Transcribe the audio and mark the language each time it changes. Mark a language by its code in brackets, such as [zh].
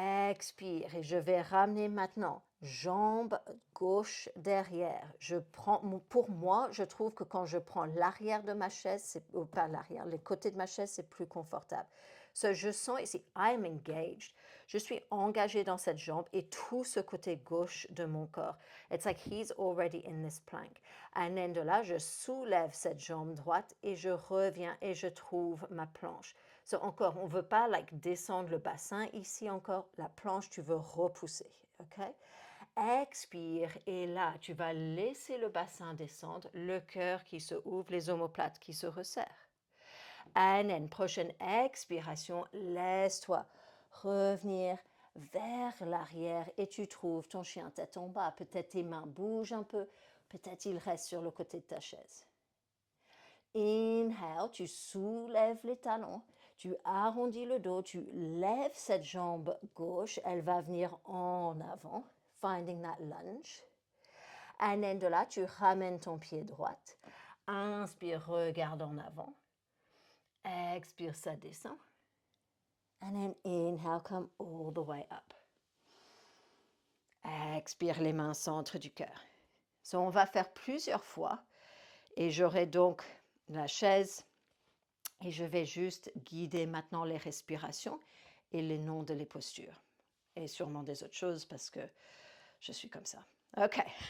[fr] Expire et je vais ramener maintenant jambe gauche derrière. Pour moi, je trouve que quand je prends l'arrière de ma chaise, ou pas l'arrière, les côtés de ma chaise, c'est plus confortable. So, je sens ici, [en] I'm engaged. [fr] Je suis engagée dans cette jambe et tout ce côté gauche de mon corps. [en] It's like he's already in this plank. And then [fr] de là, je soulève cette jambe droite et je reviens et je trouve ma planche. So, encore, on ne veut pas descendre le bassin. Ici encore, la planche, tu veux repousser. OK? Expire et là, tu vas laisser le bassin descendre, le cœur qui se ouvre, les omoplates qui se resserrent. [en] And then, [fr] prochaine expiration, laisse-toi revenir vers l'arrière et tu trouves ton chien tête en bas. Peut-être tes mains bougent un peu, peut-être il reste sur le côté de ta chaise. [en] Inhale, [fr] tu soulèves les talons, tu arrondis le dos, tu lèves cette jambe gauche, elle va venir en avant, [en] finding that lunge. And then [fr] de là, tu ramènes ton pied droit. Inspire, regarde en avant. Expire, ça descend. [en] And then inhale, come all the way up. [fr] Expire les mains centre du cœur. So, on va faire plusieurs fois et j'aurai donc la chaise et je vais juste guider maintenant les respirations et les noms de les postures. Et sûrement des autres choses parce que je suis comme ça. OK.